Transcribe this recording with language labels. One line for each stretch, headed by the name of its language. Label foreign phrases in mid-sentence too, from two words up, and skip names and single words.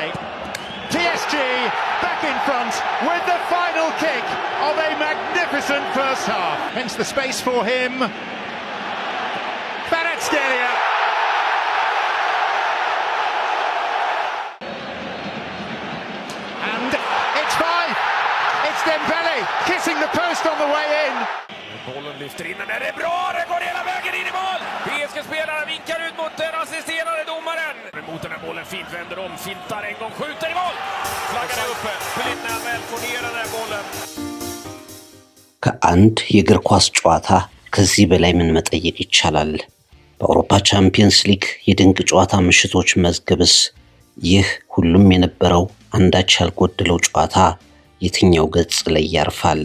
English: PSG back in front with the final kick of a magnificent first half. Hence the space for him. Kvaratskhelia. And it's 5. It's Dembele kissing the post on the way in.
Swedish: Bollen lyfter in den, är bra, det går hela vägen in i mål! PSG-spelaren vinkar ut mot den assisterande domaren. Mot den här bollen, fint vänder om, fintar en gång, skjuter i mål! Flaggan är uppe, Bellingham väl får ner den här bollen.
Amharic: ከአንድ የእግር ኳስ ጨዋታ ከዚህ በላይ ምን መጠየቅ ይቻላል? በአውሮፓ ቻምፒየንስ ሊግ የድንቅ ጨዋታ ምሽቶች መዝገብስ ይህ ሁሉም የነበረው አንዳች ያልጎደለው ጨዋታ የትኛው ገጽ ላይ ያርፋል?